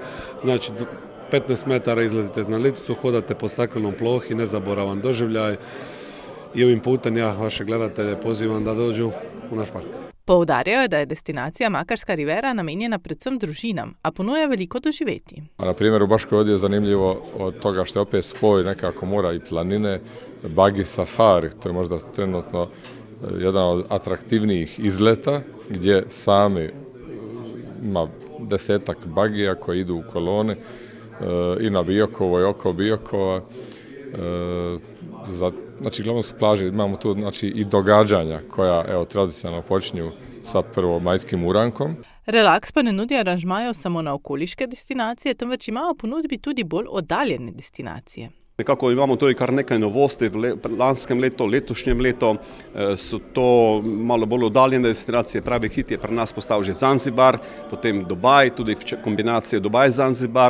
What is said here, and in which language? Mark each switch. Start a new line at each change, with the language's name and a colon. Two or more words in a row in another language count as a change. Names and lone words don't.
Croatian: Znači 15 metara izlazite na liticu, hodate po staklenom plohi, nezaboravan doživljaj. I ovim putem ja vaše gledatelje pozivam da dođu u naš park.
Slovenian: Poudarjajo, da je destinacija Makarska rivera namenjena predvsem družinam, a ponuja veliko doživeti.
Croatian: Na primjer, u Baškoj Vodi je zanimljivo od toga što je opet spoj nekako mora i planine, bagi safari, to je možda trenutno jedan od atraktivnijih izleta gdje sami ima 10-ak bagija koji idu u koloni i na Biokovo i oko Biokova. Znači, glavno su plaže, imamo tu i događanja koja tradicionalno počinju sa prvomajskim urankom.
Slovenian: Relax pa ne nudi aranžmajev samo na okoliške destinacije, temveč ima v ponudbi tudi bolj oddaljene destinacije. Nekako imamo tudi kar nekaj novosti v lanskem letu, letošnjem letu. So to malo bolj oddaljene destinacije. Pravi hit je pri nas postal že Zanzibar, potem Dubaj, tudi kombinacija Dubaj-Zanzibar.